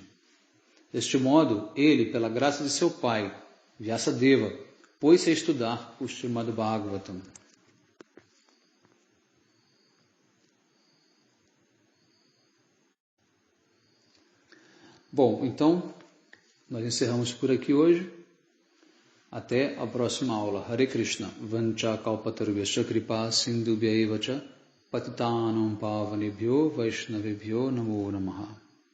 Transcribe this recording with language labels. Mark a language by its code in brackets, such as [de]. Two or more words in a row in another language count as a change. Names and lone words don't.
[pt] Deste modo, ele, pela graça de seu pai, Vyasadeva, pôs-se a estudar o Srimad Bhagavatam. Bom, então, nós encerramos por aqui hoje. Até a próxima aula. Hare Krishna. [sa] Vancha kalpatarvyasya kripa sindhubhya evacha patitanam pavanebhyo vaishnavebhyo namo namaha.